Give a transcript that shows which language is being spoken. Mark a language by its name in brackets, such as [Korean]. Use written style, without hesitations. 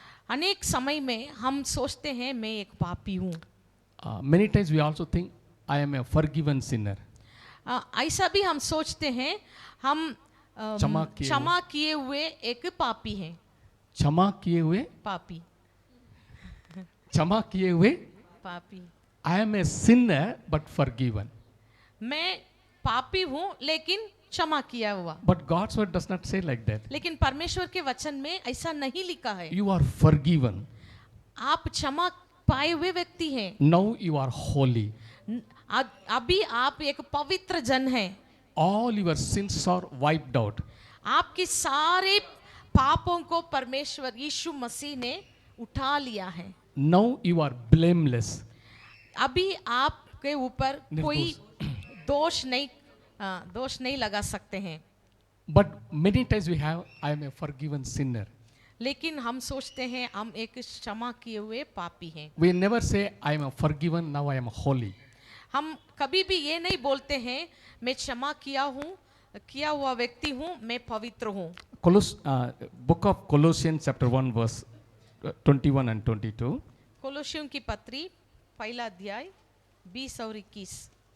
[Hindi] अनेक समय में हम सोचते हैं मैं एक पापी हूँ। [English] Many times we also think I am a forgiven sinner. [Hindi] ऐसा भी हम सोचते हैं हम क्षमा किए हुए एक पापी हैं। क्षमा किए हुए पापी क्षमा किए हुए पापी। [English] I am a sinner but forgiven. [Hindi] मैं पापी हूँ लेकिन क्षमा किया हुआ। [English] But God's word does not say like that. [Hindi] लेकिन परमेश्वर के वचन में ऐसा नहीं लिखा है। [English] You are forgiven. [Hindi] आप क्षमा पाए हुए व्यक्ति हैं। [English] Now you are holy. [Hindi] अभी आप एक पवित्र जन हैं। [English] All your sins are wiped out. [Hindi] आपके सारे पापों को परमेश्वर यीशु मसीह ने उठा लिया है। [English] Now you are blameless. [Hindi] अभी आपके ऊपर कोई दोष नहीं लगा सकते हैं। [English] But many times we have, I am a forgiven sinner. [Hindi] लेकिन हम सोचते हैं हम एक क्षमा किए हुए पापी हैं। [English] We never say I am a forgiven, now I am holy. [Hindi] हम कभी भी ये नहीं बोलते हैं मैं क्षमा किया हुआ व्यक्ति हूँ, मैं पवित्र हूँ। [English] Book of Colossians chapter 1 verse 21 and 22. [Hindi] कोलोसियों की पत्री पहला अध्याय 20 और 21।